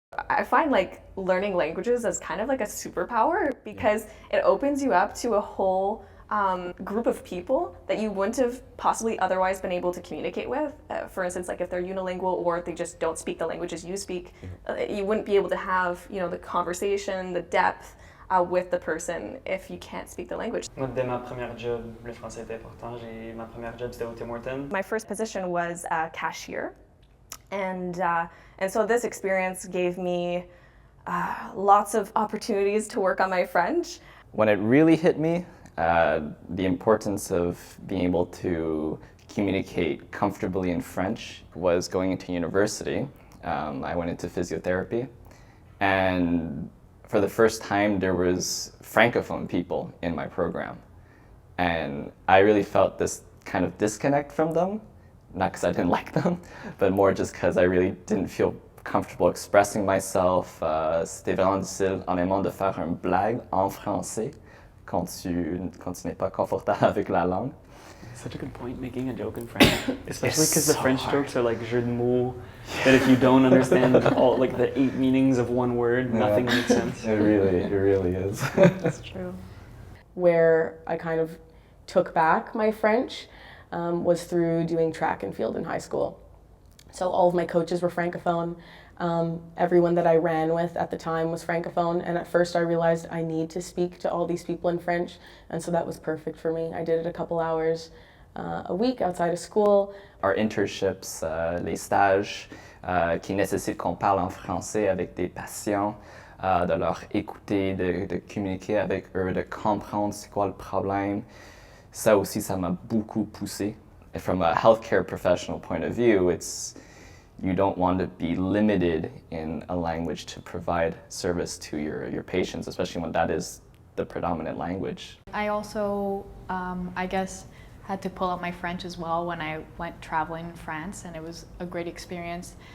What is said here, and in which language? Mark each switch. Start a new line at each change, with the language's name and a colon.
English: I find like learning languages as kind of like a superpower because it opens you up to a whole group of people that you wouldn't have possibly otherwise been able to communicate with. For instance, like if they're unilingual or if they just don't speak the languages you speak, you wouldn't be able to have, you know, the conversation, the depth with the person if you can't speak the language.
French: Moi, dès ma première job, le français était important. Ma première job, c'était au Tim Hortons.
English: My first position was cashier, and so this experience gave me lots of opportunities to work on my French. When it really hit me, the importance of being able to communicate comfortably in French was going into university. I went into physiotherapy, and for the first time there was francophone people in my program, and I really felt this kind of disconnect from them, not because I didn't like them, but more just because I really didn't feel comfortable expressing myself.
French: C'était vraiment difficile en même temps de faire une blague en français quand tu n'es pas confortable avec la langue.
English: Such a good point, making a joke in French, especially because the so French hard. jokes are like
French: jeux de mots,
English: that if you don't understand all like the 8 meanings of one word, nothing makes sense. It really is. That's true. Where I kind of took back my French was through doing track and field in high school. So all of my coaches were francophone. Everyone that I ran with at the time was francophone, and at first I realized I need to speak to all these people in French, and so that was perfect for me. I did it a couple hours a week outside of school. Our internships,
French: les stages qui nécessitent qu'on parle en français avec des patients, de leur écouter, de communiquer avec eux, de comprendre c'est quoi le problème. Ça aussi, ça m'a beaucoup poussé.
English: And from a healthcare professional point of view, you don't want to be limited in a language to provide service to your patients, especially when that is the predominant language. I also, I guess, had to pull out my French as well when I went traveling in France, and it was a great experience.